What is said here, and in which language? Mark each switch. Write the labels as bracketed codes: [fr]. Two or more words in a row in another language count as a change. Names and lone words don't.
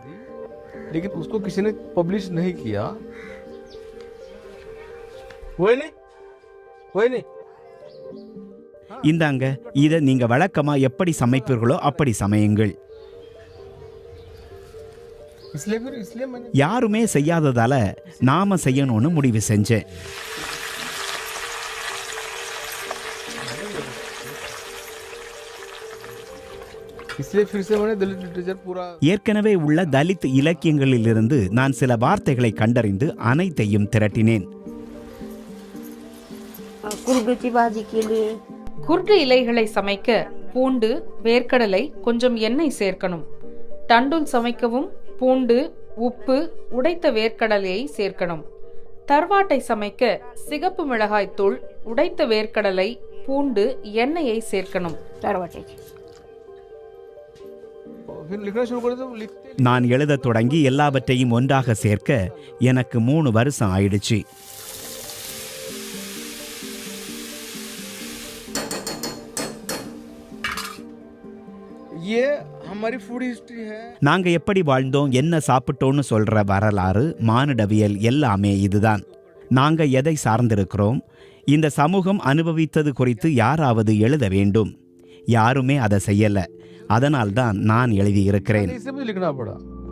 [ta] இந்தாங்க, இதை நீங்க வழக்கமா எப்படி சமைப்பீர்களோ அப்படி சமையுங்கள். [hi] इसलिए मैंने [ta] யாருமே செய்யாததால நாம செய்யணும்னு முடிவு செஞ்சேன். [hi] इसलिए फिर से मैंने दलित लिटरेचर पूरा [ta] ஏற்கனவே உள்ள தலித் இலக்கியங்களிலிருந்து நான் சில வார்த்தைகளை கண்டறிந்து அனைத்தையும் திரட்டினேன். [mr] कुरडूची भाजी केली. [ta] குர்டு இலைகளை சமைக்க பூண்டு, வேர்க்கடலை, கொஞ்சம் எண்ணெய் சேர்க்கணும். டண்டுல் சமைக்கவும் பூண்டு, உப்பு, உடைத்த வேர்க்கடலையை சேர்க்கணும். தர்வாட்டை சமைக்க சிகப்பு மிளகாய் தூள், உடைத்த வேர்க்கடலை, பூண்டு, எண்ணெயை சேர்க்கணும். [mr] तरवाट्याची. [hi] फिर लिखना शुरू कर दो. लिखते [ta] நான் எழுதத் தொடங்கி எல்லாவற்றையும் ஒன்றாக சேர்க்க எனக்கு 3 வருஷம் ஆயிடுச்சு. [hi] ये हमारी [en] food history [hi] है. [ta] நாங்க எப்படி வாழ்ந்தோம், என்ன சாப்பிட்டோன்னு சொல்ற வரலாறு, மானுடவியல் எல்லாமே இதுதான். நாங்க எதை சார்ந்திருக்கிறோம், இந்த சமூகம் அனுபவித்தது குறித்து யாராவது எழுத வேண்டும். யாருமே அதை செய்யல. அதனால்தான் நான் எழுதியிருக்கிறேன். [hi] इसे मुझे लिखना पड़ा.